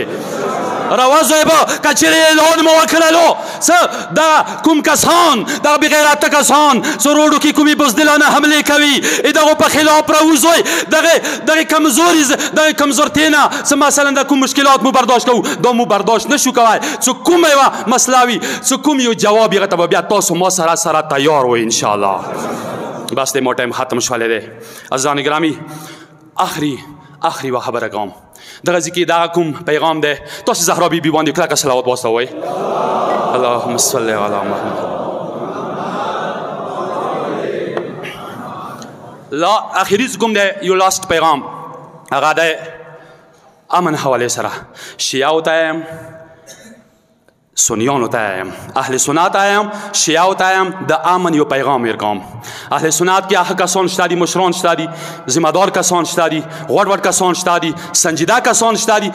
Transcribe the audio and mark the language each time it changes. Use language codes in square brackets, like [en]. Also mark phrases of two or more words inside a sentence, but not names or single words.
[ps] روځئ به که چېرې اعلان مو وکړلو څه دا کوم کسان، دغه بېغیرته کسان چې روډو کې کومې بزدلانه حملې کوي، دغو په خلاف راوځئ. دغې کمزورتۍ نه څه مثلا د کوم مشکلات مو برداشت کوو، دا مو برداشت نشو کوی. څه کومه یوه مسله وي، څه کوم یو جواب هغه ته به بیا تاسو ما سره تیار وئ انشاءالله. بس دی ما ټایم ختم شولی دی. [fa] عزیزان گرامی، [ps] آخری و خبره کوم. دغه ځای کې دغه کوم پیغام دی، تاسو زهرا بیبي باندې کلکه صلوات واستوئ. [ar] اللهم صل علی محمد. [ps] لا اخري کوم دی یو لاست پیغام هغه دی امن حوالې سره. شیعو ته یم، سنیانو ته یم، اهل سنت یم، شیعو ته یم، د امن یو پیغام ورکوم. اهل سنت کې هغه کسان شته دي، مشران شته دي، ذمه دار کسان شته دي، غوړ کسان شته دي، سنجیده کسان شته دي.